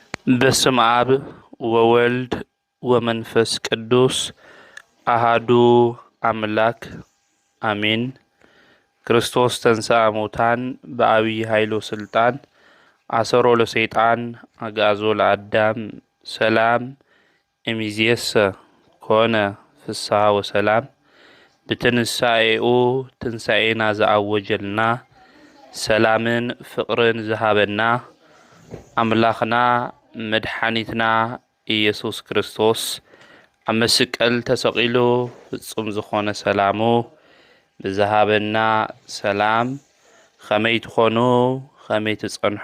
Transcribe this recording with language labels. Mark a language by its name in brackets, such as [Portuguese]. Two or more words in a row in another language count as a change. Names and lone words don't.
[Geez] በስመ አብ ወወልድ ወመንፈስ ቅዱስ አሃዱ አምላክ አሜን። ክርስቶስ ተንሥአ እሙታን በአብይ ኃይሉ ስልጣን አሰሮ ለሰይጣን አግዓዞ ለአዳም ሰላም እምይእዜሰ ኮነ ፍስሐ ወሰላም። ብትንሣኤኡ ትንሣኤና ዘአወጀልና [Tigrinya] ሰላምን ፍቅርን ዝሃበና አምላኽና መድኃኒትና ኢየሱስ ክርስቶስ ኣብ መስቀል ተሰቂሉ ፍጹም ዝኾነ ሰላሙ ብዝሃበና ሰላም ከመይ ትኾኑ ከመይ ትጸንሑ።